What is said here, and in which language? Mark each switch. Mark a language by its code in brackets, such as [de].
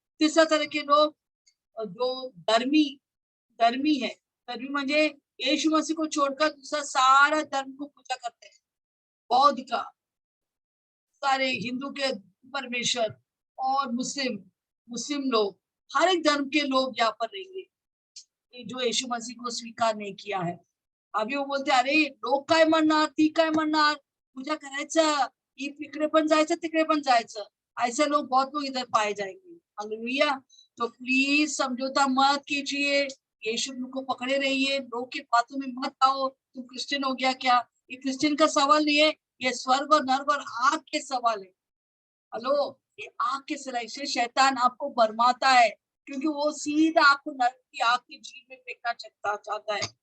[hi] तीसरा तरह के लोग जो धर्मी है, धर्मी म्हणजे यीशु मसीह को छोड़कर दूसरा सारा धर्म को पूजा करते हैं। बौद्ध का, सारे हिंदू के परमेश्वर, और मुस्लिम लोग, हर एक धर्म के लोग यहाँ पर रहेंगे जो यीशु मसीह को स्वीकार नहीं किया है। अभी वो बोलते [mr] अरे लोक काय म्हणणार, ती काय म्हणणार, पूजा करायचं, इकडे पण जायचं तिकडे पण जायचं, [hi] ऐसे लोग बहुत लोग इधर पाए जाएंगे। हालेलुया। तो प्लीज समझौता मत कीजिए, यीशु को पकड़े रहिए, लोग की बातों में मत आओ, तुम क्रिश्चियन हो गया क्या? ये क्रिश्चियन का सवाल नहीं है, ये स्वर्ग और नर्क और आग के सवाल है। हेलो, ये आग के सलाई से शैतान आपको बरमाता है, क्योंकि वो सीधा आपको नर्क की आग की झील में फेंकना चाहता है।